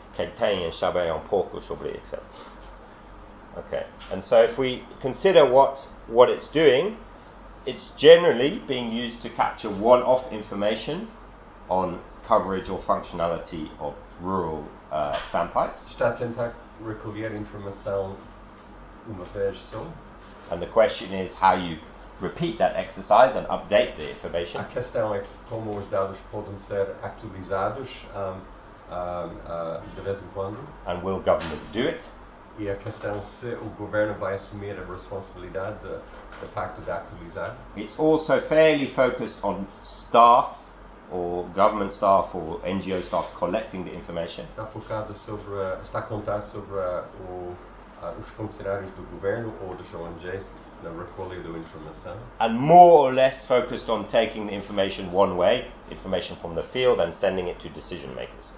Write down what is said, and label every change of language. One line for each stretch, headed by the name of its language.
Portuguese: Quem tem um saber um pouco sobre Excel.
English: Okay, and so if we consider what it's doing, it's generally being used to capture one-off information on coverage or functionality of rural standpipes.
Portuguese: Está a tentar recolher informação uma vez só.
English: And the question is how you repeat that exercise and update the information.
Portuguese: A questão é como os dados podem ser atualizados de vez em quando.
English: And will government do it?
Portuguese: E a questão é se o governo vai assumir a responsabilidade de facto de atualizar.
English: It's also fairly focused on staff or government staff or NGO staff collecting the information.
Portuguese: Está focado sobre, está contado sobre os funcionários do governo ou dos ONGs na recolha da informação.
English: And more or less focused on taking the information one way, information from the field, and sending it to decision makers.